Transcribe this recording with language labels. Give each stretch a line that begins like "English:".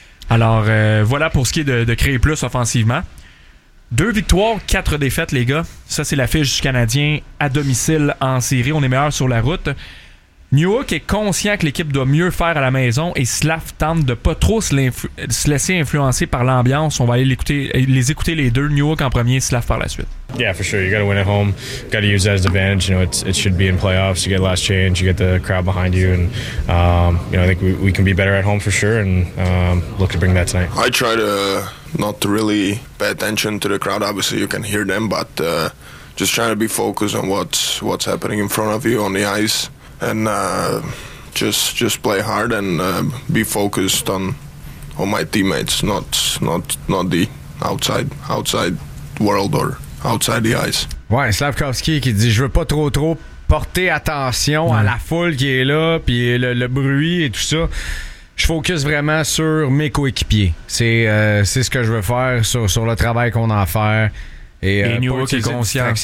French: Alors, voilà pour ce qui est de créer plus offensivement. 2 victoires, 4 défaites, les gars. Ça, c'est l'affiche du Canadien à domicile en série. On est meilleur sur la route. Newhook est conscient que l'équipe doit mieux faire à la maison et Slaff tente de pas trop se laisser influencer par l'ambiance. On va aller les écouter les deux, Newhook en premier, Slaff par la suite.
English: Yeah, for sure. You got to win at home. Got to use that as an advantage. You know, it should be in playoffs. You get last change. You get the crowd behind you. And you know, I think we can be better at home for sure. And look to bring that tonight. I try to not to really pay attention to the crowd. Obviously, you can hear them, but just trying to be focused on what's happening in front of you on the ice. And just play hard and be focused on my teammates, not the outside world or outside the ice.
French: Ouais, Slavkovski qui dit je veux pas trop porter attention à la foule qui est là, puis le bruit et tout ça. Je focus vraiment sur mes coéquipiers. C'est ce que je veux faire sur le travail qu'on a à faire. Et Newhook est conscient.